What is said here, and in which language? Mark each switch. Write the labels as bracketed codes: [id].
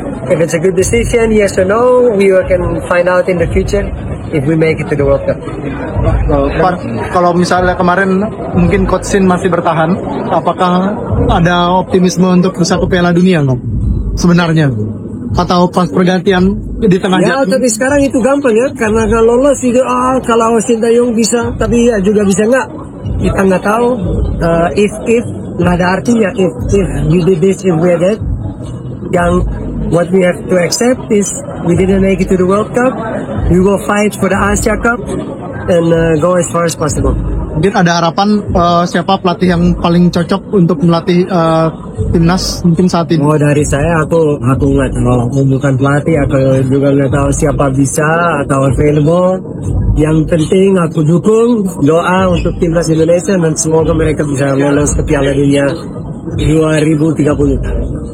[en] If it's a good decision, yes or no, we can find out in the future if we make it to the World Cup. [id] Pak, kalau misalnya kemarin mungkin Coach Sin masih bertahan, apakah ada optimisme untuk bisa ke Piala Dunia nggak? Sebenarnya, atau pas pergantian di tengah Ya, tapi sekarang itu gampang ya, karena kalau lolos itu kalau Sintayong bisa, tapi ya juga bisa nggak. Kita nggak tahu. [en] If [id] nggak ada artinya [en] if you did this, if we did. Yang what we have to accept is we didn't make it to the World Cup. We will fight for the Asia Cup and go as far as possible. [id] Mungkin ada harapan siapa pelatih yang paling cocok untuk melatih timnas mungkin saat ini? Oh, dari saya aku nggak tahu. Aku bukan pelatih, aku juga nggak tahu siapa bisa atau available. Yang penting aku dukung doa untuk timnas Indonesia dan semoga mereka bisa lolos ke Piala Dunia 2030.